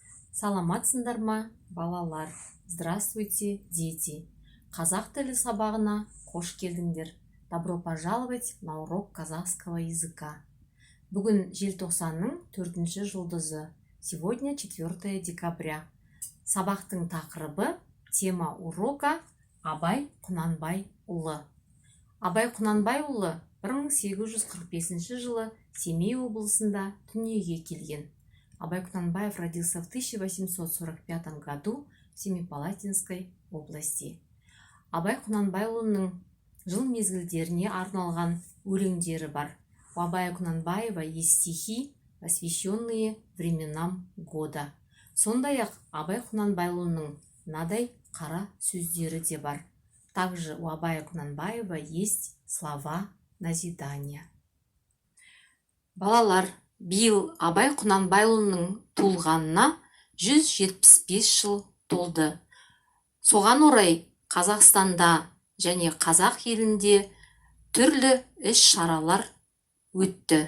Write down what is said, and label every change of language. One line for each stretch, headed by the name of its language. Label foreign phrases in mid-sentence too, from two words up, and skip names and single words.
Kazakh: Саламатсыңдар ма, балалар?
Russian: Здравствуйте, дети!
Kazakh: Қазақ тілі сабағына қош келдіңдер.
Russian: Добро пожаловать на урок казахского языка.
Kazakh: Бүгін желтоқсанның 4-ші жұлдызы.
Russian: Сегодня 4 декабря.
Kazakh: Сабақтың тақырыбы,
Russian: тема урока
Kazakh: Абай Құнанбайұлы. Абай Құнанбайұлы 1845 жылы Семей облысында дүниеге келген.
Russian: Абай Кунанбаев родился в 1845 году в Семипалатинской области.
Kazakh: Абай Құнанбайұлының жыл мезгілдеріне арналған өлеңдері бар.
Russian: У Абая Кунанбаева есть стихи, посвященные временам года.
Kazakh: Сондай-ақ Абай Құнанбайұлының мынадай қара сөздері де бар.
Russian: Также у Абая Кунанбаева есть слова назидания.
Kazakh: Балалар, биыл Абай Құнанбайұлының туылғанына 175 жыл толды. Соған орай Қазақстанда және қазақ елінде түрлі іс-шаралар өтті.